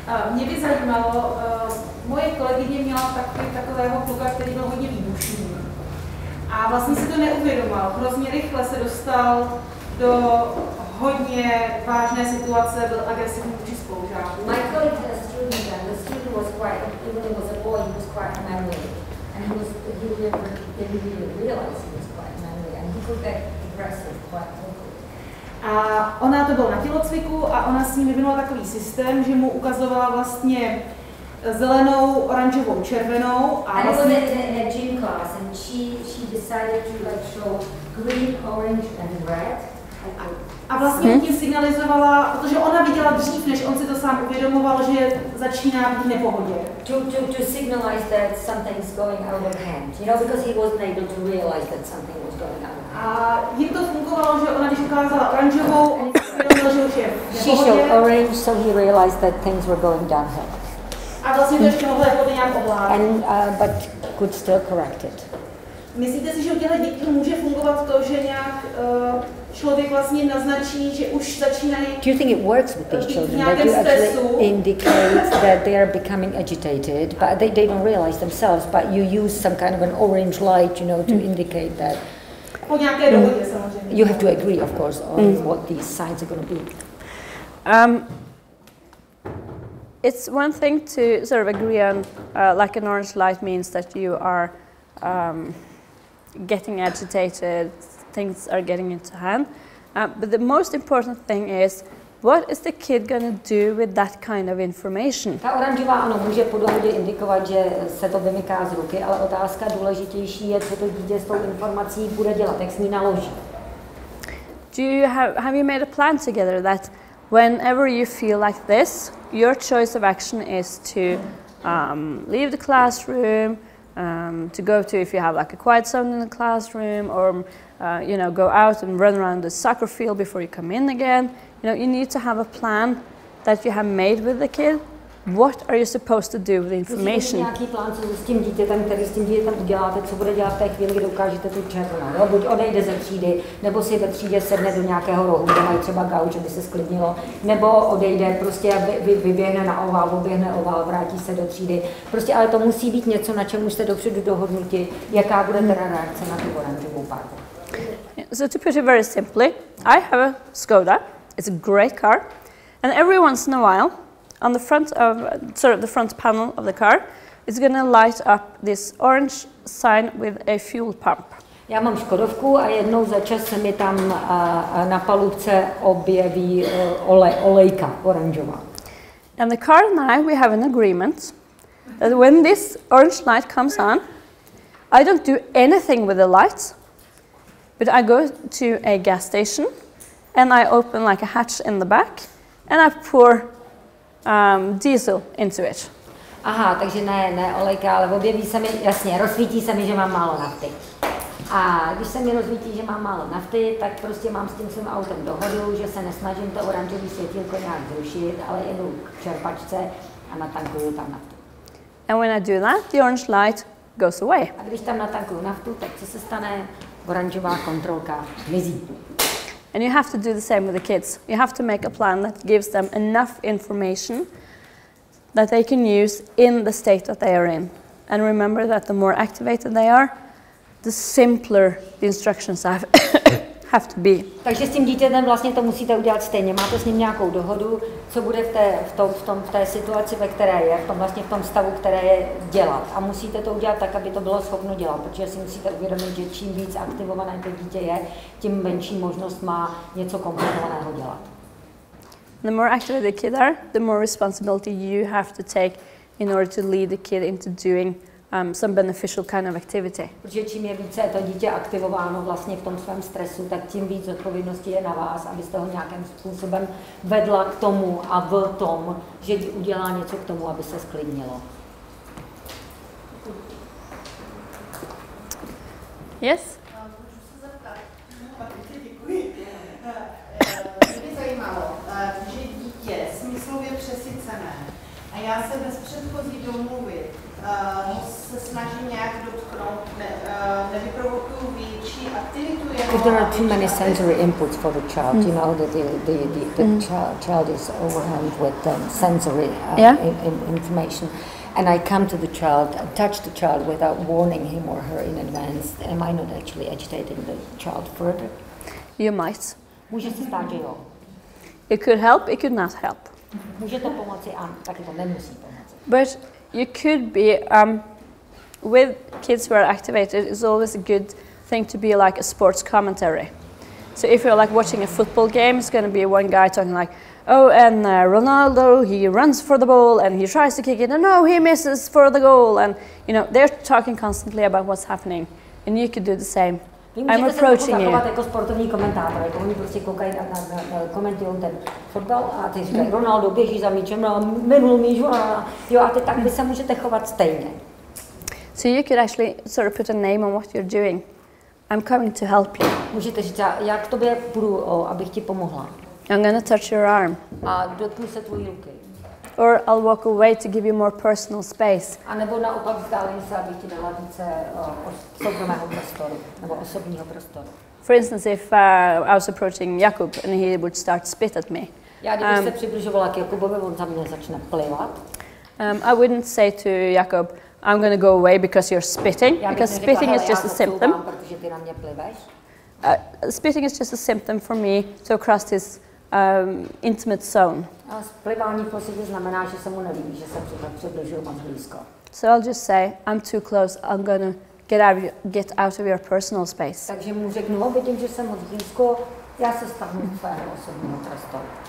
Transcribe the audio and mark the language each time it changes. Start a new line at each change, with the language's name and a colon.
Czech: Mě by zajímalo, moje kolegyně měla takového kluka, který byl hodně výbušný. A vlastně si to neuvědomoval. Hrozně rychle se dostal do hodně vážné situace, byl agresivní vůči spolužákům.
English: My colleague had a student, and the student was quite, even though he was a boy, he was quite manly. And he didn't really realize he was quite manly, and he could get aggressive quite quickly.
Czech: A ona to byla na tělocviku a ona s ním vyvinula takový systém, že mu ukazovala vlastně zelenou, oranžovou, červenou a vlastně...
English: And it was in a gym class and she decided to like show green, orange and red.
Czech: A vlastně tím signalizovala, protože ona viděla dřív, než on si to sám uvědomoval, že začíná být v nepohodě.
English: To signalize that something's going out of hand, you know, because he wasn't able to realize that something was going out of hand.
Czech: A jim to fungovalo, že ona když ukázala oranžovou, on si uvědomil, že už je v
English: She showed orange, so he realized that things were going downhill.
Czech: A vlastně to ještě mohlo jako nějak ovládat.
English: But could still correct it.
Czech: Myslíte si, že u těchto dětí může fungovat to, že nějak člověk vlastně naznačí, že už začínají...
English: Do you think it works with these children? That you actually indicate that they are becoming agitated, but they don't realize themselves, but you use some kind of an orange light, you know, to indicate that.
Czech: Po nějaké dohodě samozřejmě.
English: You have to agree, of course, on what these signs are going to be. It's one thing to sort of agree on, like an orange light means that you are getting agitated, things are getting into hand. But the most important thing is, what is the kid going to do with that kind of information?
Czech: Ta oranžová ano, může po dohodě indikovat, že se to vymyká z ruky, ale otázka důležitější je, co to dítě s tou informací bude dělat, jak s ní naloží.
English: Have you made a plan together that whenever you feel like this, your choice of action is to leave the classroom, to go to, if you have like a quiet zone in the classroom, or you know, go out and run around the soccer field before you come in again. You know, you need to have a plan that you have made with the kid what are you supposed to do with the
Czech: Musíte mít
English: information?
Czech: nějaký plán, co s tím dítětem, který s tím dítětem uděláte, co bude dělat v té chvíli, kdy ukážete tu červenou. Jo? Buď odejde ze třídy, nebo si ve třídě sedne do nějakého rohu, kde mají třeba gauč, aby se sklidnilo, nebo odejde, prostě vyběhne na ovál, vrátí se do třídy. Prostě, ale to musí být něco, na čem už jste dopředu dohodnuti, jaká bude teda reakce na tu oranžovou barvu.
English: So to put it very simply, I have a Skoda. It's a great car, and every once in a while, on the front panel of the car, it's going to light up this orange sign with a fuel pump.
Czech: Já mám Škodovku a jednou za čas se mi tam na palubce objeví olejka oranžová.
English: And the car and I, we have an agreement that when this orange light comes on, I don't do anything with the lights, but I go to a gas station and I open like a hatch in the back and I pour diesel into it.
Czech: Aha, takže ne olejka, ale objeví se mi, jasně, rozsvítí se mi, že mám málo nafty. A když se mi rozsvítí, že mám málo nafty, tak prostě mám s tím svým autem dohodu, že se nesnažím to oranžové světýlko nějak zrušit, ale jedu k čerpačce a natankuju tam naftu.
English: And when I do that, the orange light goes away.
Czech: A když tam natankuju naftu, tak co se stane? Oranžová kontrolka zmizí.
English: And you have to do the same with the kids. You have to make a plan that gives them enough information that they can use in the state that they are in. And remember that the more activated they are, the simpler the instructions have to be.
Czech: Takže s tím dítětem vlastně to musíte udělat stejně. Máte s ním nějakou dohodu, co bude v té situaci, ve které je, v tom stavu, které je dělat. A musíte to udělat tak, aby to bylo schopno dělat, protože si musíte uvědomit, že čím víc aktivované to dítě je, tím menší možnost má něco komplikovaného dělat.
English: The more active the kids are, the more responsibility you have to take in order to lead the kid into doing some beneficial kind of activity.
Czech: Protože čím je více to dítě aktivováno vlastně v tom svém stresu, tak tím víc odpovědnosti je na vás, abyste ho nějakým způsobem vedla k tomu a v tom, že udělá něco k tomu, aby se sklidnilo.
English: Yes?
Czech: Můžu se zeptat? Děkuji. Mě by zajímalo, že dítě smyslově přesycené a já se bez předchozí domluvy se snažím nějak dotknout, nevyprovokuju větší aktivitu.
English: If there are too many sensory inputs for the child, you know that the child is overwhelmed with sensory information, and I come to the child, touch the child without warning him or her in advance, am I not actually agitating the child further? You might.
Czech: Může se stát, že jo.
English: It could help, it could not help.
Czech: Může to pomoci a taky to nemusí pomoci.
English: But you could be, with kids who are activated, it's always a good thing to be like a sports commentary. So if you're like watching a football game, it's going to be one guy talking like, oh, and Ronaldo, he runs for the ball and he tries to kick it, and no, he misses for the goal. And, you know, they're talking constantly about what's happening. And you could do the same. I'm approaching you.
Czech: Jako sportovní komentátor, jako oni prostě koukají komentují ten fotbal a ty říkají, Ronaldo běží za míčem, minul míč, jo, a ty tak vy se můžete chovat stejně.
English: So you could actually sort of put a name on what you're doing. I'm coming to help you.
Czech: Můžete říct, já k tobě půjdu, abych ti pomohla.
English: I'm going to touch your arm.
Czech: A dotknu se tvojí ruky.
English: Or I'll walk away to give you more personal space.
Czech: A nebo naopak vzdálím se, abych ti dala více soukromého prostoru, nebo osobního prostoru.
English: For instance, if I was approaching Yaakov and he would start spit at me.
Czech: Já kdybych se přibližovala k Jakubovi, on za mě začne plivat.
English: I wouldn't say to Yaakov, I'm going to go away because you're spitting, because spitting is just a symptom.
Czech: Protože ty na mě pliveš.
English: Spitting is just a symptom for me to cross his intimate zone.
Czech: A splivání v podstatě znamená, že se mu nelíbí, že se přibližuju moc blízko.
English: So I'll just say, I'm too close, I'm going to get out of your personal space.
Czech: Takže mu řeknu, vidím, že jsem moc blízko, já se stahnu z svého osobního prostoru.